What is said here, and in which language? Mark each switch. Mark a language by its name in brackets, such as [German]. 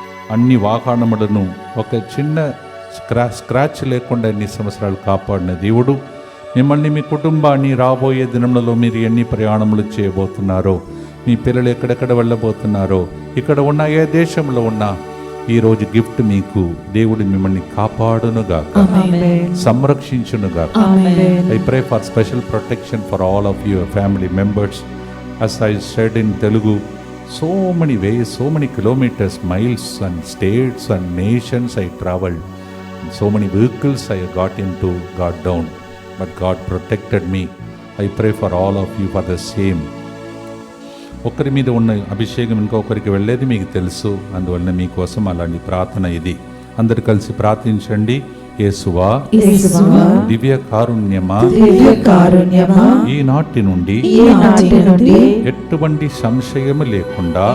[Telugu] అన్ని వాహనములను ఒక చిన్న స్క్రాచ్ లేకుండా ఎన్ని సంవత్సరాలు కాపాడిన దేవుడు మిమ్మల్ని, మీ కుటుంబాన్ని రాబోయే దినములలో మీరు ఎన్ని ప్రయాణములు చేయబోతున్నారో, మీ పిల్లలు ఎక్కడెక్కడ వెళ్ళబోతున్నారో, ఇక్కడ ఉన్న ఏ దేశంలో ఉన్నా ఈరోజు గిఫ్ట్ మీకు దేవుడు మిమ్మల్ని కాపాడునుగాక, ఆమేన్. సంరక్షించునుగాక. ఆమేన్. [English] I pray for special protection for all of your family members. As I said in Telugu, so many ways, so many kilometers, miles and states and nations I traveled. So many vehicles I got into, got down, but God protected me. I pray for all of you for the same. [Telugu] ఒకరి మీద ఉన్న అభిషేకం ఇంకొకరికి వెళ్ళేది మీకు తెలుసు, అందువలన మీకోసం అలాంటి ప్రార్థన ఇది. అందరు కలిసి ప్రార్థించండి. యేసువా, యేసువా, దివ్య కారుణ్యమా, దివ్య కారుణ్యమా, ఈనాటి నుండి ఈనాటి నుండి ఎటువంటి సంశయము లేకుండా